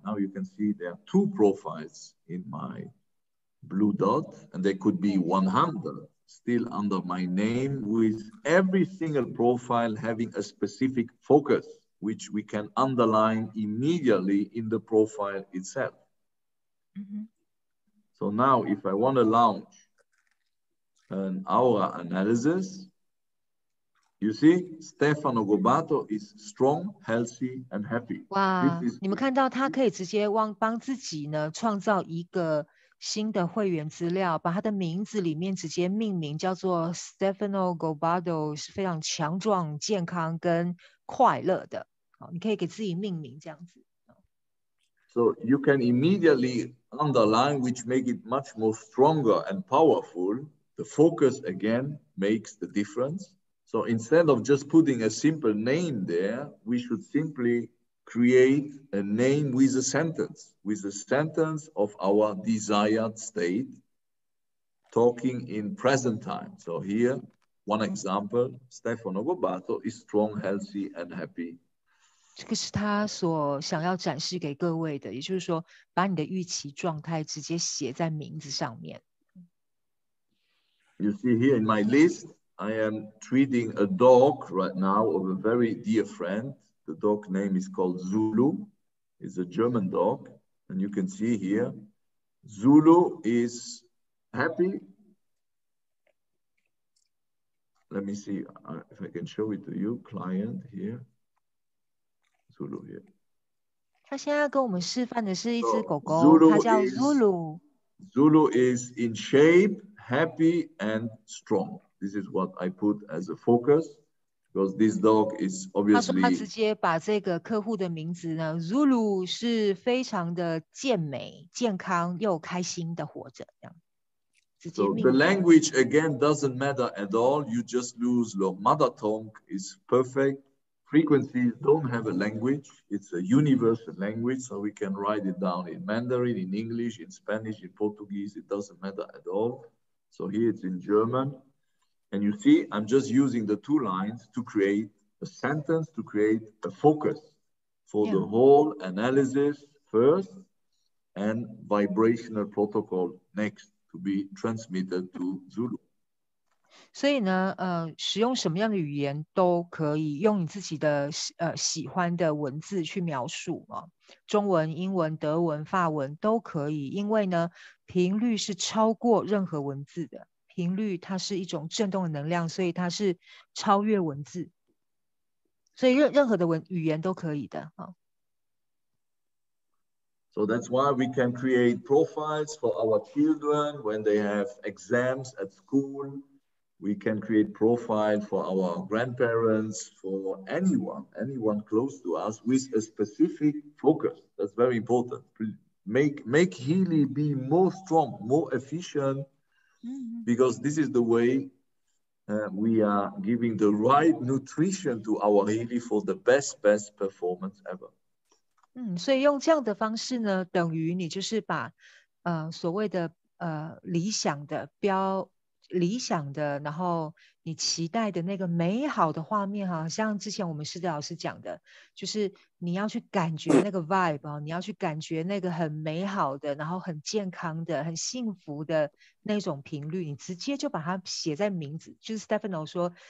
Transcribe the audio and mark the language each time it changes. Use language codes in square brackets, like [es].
[en] Now you can see there are 2 profiles in my blue dot, and they could be 100 still under my name, with every single profile having a specific focus, which we can underline immediately in the profile itself. So now if I want to launch an aura analysis, you see, Stefano Gobbaato is strong, healthy, and happy. [zh] 哇，你们看到他可以直接帮自己呢创造一个新的会员资料，把他的名字里面直接命名叫做 Stefano Gobbaato， 是非常强壮、健康跟快乐的。好，你可以给自己命名这样子。 [en] So you can immediately underline, which make it much more stronger and powerful. The focus again makes the difference. So instead of just putting a simple name there, we should simply create a name with a sentence of our desired state, talking in present time. So here, one example, Stefano Gobbaato is strong, healthy, and happy. [zh] 这个是他所想要展示给各位的，也就是说，把你的预期状态直接写在名字上面。 [en] You see here in my list, I am treating a dog right now of a very dear friend. The dog name is called Zulu. It's a German dog. And you can see here, Zulu is happy. Let me see if I can show it to you. Client here. Zulu here. [zh] 他现在跟我们示范的是一只狗狗，它叫 Zulu。 [en] Zulu is in shape, happy, and strong. This is what I put as a focus, because this dog is obviously. [zh] 他说他直接把这个客户的名字呢 ，Zulu 是非常的健美、健康又开心的活着，这样。 [en] So the language again doesn't matter at all. You just use your mother tongue is perfect. frequencies don't have a language. It's a universal language, so we can write it down in Mandarin, in English, in Spanish, in Portuguese. It doesn't matter at all. So here it's in German. And you see, I'm just using the 2 lines to create a sentence, to create a focus for the whole analysis first and vibrational protocol next to be transmitted to Zulu. [zh] 所以呢，使用什么样的语言都可以，用你自己的喜欢的文字去描述啊，中文、英文、德文、法文都可以，因为呢，频率是超过任何文字的，频率它是一种振动的能量，所以它是超越文字，所以任何的语言都可以的啊。 [en] So that's why we can create profiles for our children when they have exams at school. We can create profile for our grandparents, for anyone close to us with a specific focus. That's very important. Make Healy be more strong, more efficient, because this is the way we are giving the right nutrition to our Healy for the best performance ever. [zh] 所以用这样的方式呢，等于你就是把所谓的理想的，然后你期待的那个美好的画面哈，像之前我们师德老师讲的，就是你要去感觉那个 vibe 你要去感觉那个很美好的，然后很健康的、很幸福的那种频率，你直接就把它写在名字，就是 Stefano 说，